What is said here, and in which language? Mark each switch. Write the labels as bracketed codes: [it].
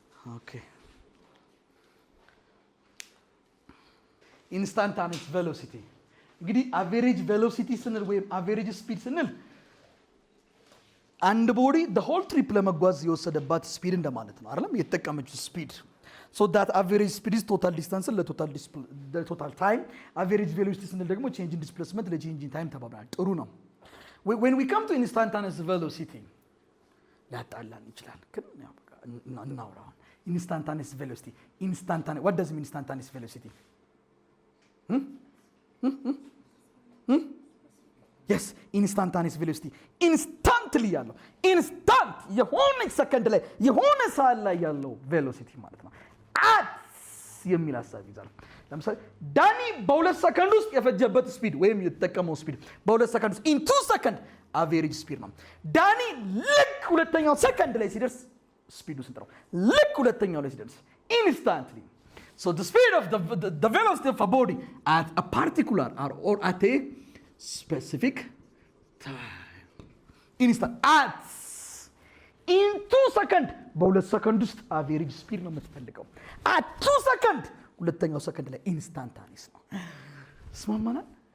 [am] ኦኬ ኢንስታንታኒየስ ቬሎሲቲ እንግዲህ አቨሬጅ ቬሎሲቲ ስንል ወይም አቨሬጅ ስፒድ ስንል አንድ ቦዲ [en] the whole trip [am] ለመጓዝ የወሰደባት ስፒድ እንደማለት ነው አይደለም? የተጠቀመችው ስፒድ [en] so that average speed is total distance ለቶታል ታይም average velocity ስንል ደግሞ change in displacement ለchange in time [am] ተባብራል። ጥሩ ነው። [en] when we come to instantaneous velocity [am] ሊያጣላን ይችላል ግን ያው በቃ እናውራው። [en] instantaneous velocity what does mean instantaneous velocity? yes instantaneous velocity instantly [am] ያለው instant የሆነ ሰከንድ ላይ የሆነ ሰዓት ላይ ያለው ቬሎሲቲ ማለት ነው። at የሚል ሐሳብ ይዛል። ለምሳሌ ዳኒ በ2 ሰከንድ ውስጥ የፈጀበት ስፒድ ወይም የተጠቀመው ስፒድ በ2 ሰከንድ ውስጥ in 2 ሰከንድ አቨሬጅ ስፒድ ነው። ዳኒ ልክ ሁለተኛው ሰከንድ ላይ ሲደርስ ስፒዱ ስንት ነው? ልክ ሁለተኛው ላይ ሲደርስ instantly. [en] So the speed of the velocity of a body at a particular or at a specific time. Instant at in 2 seconds [am] በ2 ሰከንድ ውስጥ አቨሬጅ ስፒድ ነው የምትፈልገው። [en] at 2 seconds [am] ሁለተኛው ሰከንድ ላይ ኢንስታንታኒየስ ነው። ስማማናል?